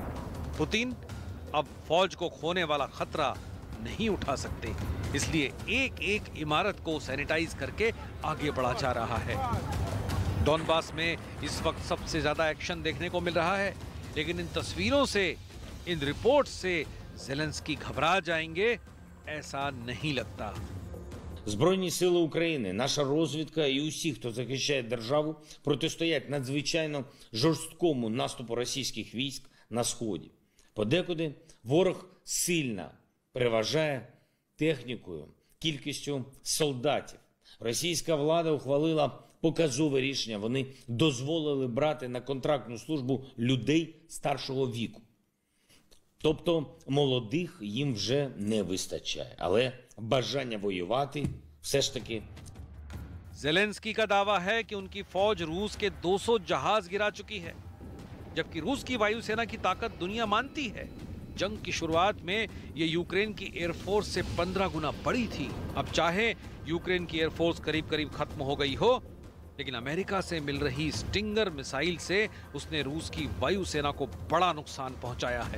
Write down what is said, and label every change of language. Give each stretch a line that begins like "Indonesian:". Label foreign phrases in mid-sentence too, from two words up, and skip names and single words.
Hindi: पुतिन अब फौज को खोने वाला खतरा नहीं उठा सकते, इसलिए एक एक इमारत को सैनिटाइज करके आगे बढ़ा जा रहा है। डॉनबास में इस वक्त सबसे ज्यादा एक्शन देखने को मिल रहा है, लेकिन इन तस्वीरों से, इन रिपोर्ट से ज़ेलेंस्की घबरा जाएंगे ऐसा नहीं लगता।
Ukrainian: Збройні сили України, наша розвідка і усі, хто захищає державу, протистоять надзвичайно жорсткому наступу російських військ на Сході. Подекуди ворог сильно переважає технікою, кількістю солдатів. Російська влада ухвалила показове рішення. Вони дозволили брати на контрактну службу людей старшого віку. Тобто молодих їм вже не вистачає, але бажання воювати все ж таки.
Hindi: ज़ेलेंस्की का दावा है कि उनकी फौज रूस के 200 जहाज गिरा चुकी है, जबकि रूस की वायुसेना की ताकत दुनिया मानती है। जंग की शुरुआत में ये यूक्रेन की एयरफोर्स से 15 गुना बड़ी थी। अब चाहे यूक्रेन की एयरफोर्स करीब करीब खत्म हो गई हो, लेकिन अमेरिका से मिल रही स्टिंगर मिसाइल से उसने रूस की वायुसेना को बड़ा नुकसान पहुंचाया है।